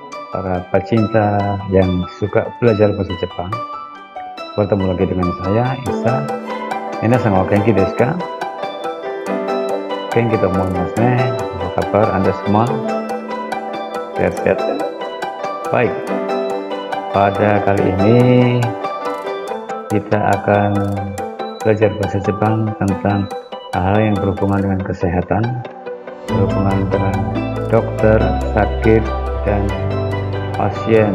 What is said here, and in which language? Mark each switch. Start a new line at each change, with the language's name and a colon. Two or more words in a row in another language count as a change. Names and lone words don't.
Indonesian: para pecinta yang suka belajar bahasa Jepang. Bertemu lagi dengan saya, Isa.
Japanese: 皆さんは元気ですか? 元気と思いますね.
Indonesian: Apa kabar Anda semua? Sehat-sehat ya? Baik, pada kali ini kita akan belajar bahasa Jepang tentang hal yang berhubungan dengan kesehatan, berhubungan dengan dokter, sakit, dan pasien.